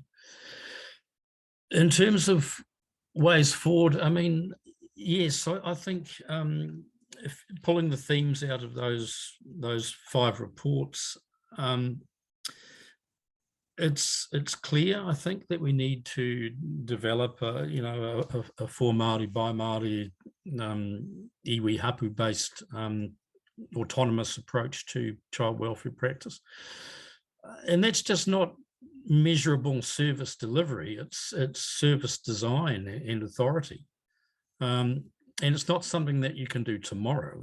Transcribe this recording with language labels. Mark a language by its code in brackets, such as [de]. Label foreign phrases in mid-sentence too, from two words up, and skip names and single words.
[en] In terms of ways forward, I mean, yes, I think if pulling the themes out of those 5 reports, it's clear, I think, that we need to develop a for Māori by Māori [mi] iwi hapu [en] based autonomous approach to child welfare practice, and that's just not measurable service delivery. It's service design and authority, and it's not something that you can do tomorrow.